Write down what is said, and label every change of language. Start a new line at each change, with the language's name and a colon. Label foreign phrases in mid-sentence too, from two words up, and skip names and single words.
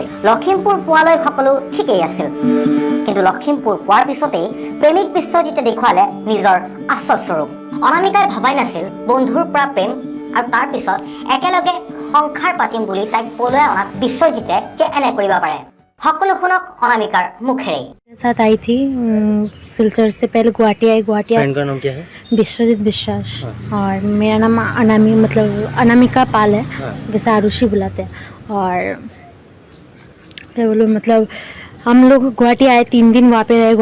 Assamese: লখিমপুৰ পোৱালৈ সকলো ঠিকেই আছিল, কিন্তু লখিমপুৰ পোৱাৰ পিছতেই প্ৰেমিক বিশ্বজিতে দেখুৱালে নিজৰ আচল স্বৰূপ। অনামিকাই ভবাই নাছিল বন্ধুৰ পৰা প্ৰেম আৰু তাৰ পিছত একেলগে সংসাৰ পাতিম বুলি তাইক পলুৱাই অনা বিশ্বজিতে যে এনে কৰিব পাৰে। সকলো শুনক অনামিকাৰ মুখেৰে।
Hindi: साथ आई थी सिलचर से पहले गुवाहाटी आई। गुवाहाटी फ्रेंड का नाम क्या है? विश्वजीत विश्वास। और मेरा नाम अनामिका पाल है। वैसे आरुषि बुलाते हैं। और क्या बोलो, मतलब हम लोग गुवाहाटी आए, 3 दिन वहाँ पे रहे।